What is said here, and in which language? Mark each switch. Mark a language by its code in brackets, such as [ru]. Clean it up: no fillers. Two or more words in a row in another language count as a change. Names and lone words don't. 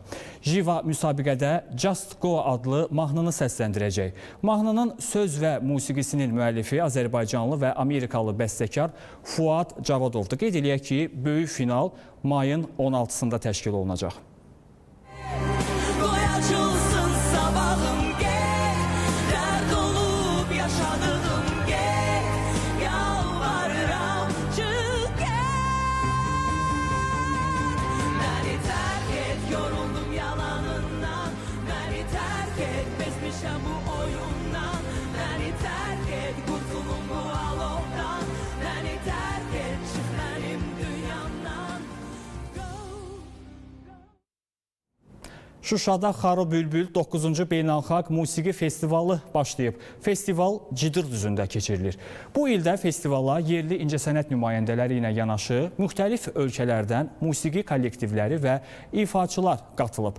[az] Jiva müsabiqədə Just Go adlı mahnını səsləndirəcək. Mahnının söz və musiqisinin müəllifi Azərbaycanlı və Amerikalı bəstəkar Fuad Cavadovdur. Qeyd eləyək ki, böyük final mayın 16-sında təşkil olunacaq. [tr] Açılsın sabahım gel, dert olup yaşadığım gel, yalvarıram çık gel. Beni terk et, yoruldum yalanından, beni terk et, bezmişim bu oyundan, beni terk et, kurtulun bu alovdan, beni terk et, çık benim dünyamdan. [az] Şuşada Xarı Bülbül 9-cu Beynəlxalq Musiqi Festivalı başlayıb. Festival Cidir düzündə keçirilir. Bu ildə festivala yerli incəsənət nümayəndələri ilə yanaşı müxtəlif ölkələrdən musiqi kollektivləri və ifaçılar qatılıb.